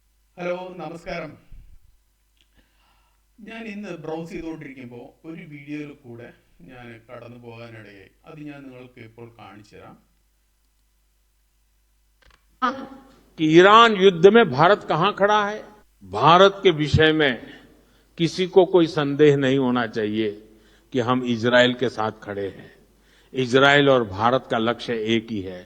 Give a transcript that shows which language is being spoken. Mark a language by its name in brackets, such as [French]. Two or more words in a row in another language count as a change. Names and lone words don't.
[Malayalam] ഹലോ നമസ്കാരം. ഞാൻ ഇന്ന് ബ്രൗസ് ചെയ്തുകൊണ്ടിരിക്കുമ്പോൾ ഒരു വീഡിയോയിൽ കൂടെ ഞാൻ കടന്നു പോകാനിടയായി. അത് ഞാൻ നിങ്ങൾക്ക് ഇപ്പോൾ കാണിച്ചു തരാം. [Hindi] कि ईरान युद्ध में भारत कहां खड़ा है। भारत के विषय में किसी को कोई संदेह नहीं होना चाहिए कि हम इजरायल के साथ खड़े हैं। इजरायल और भारत का लक्ष्य एक ही है।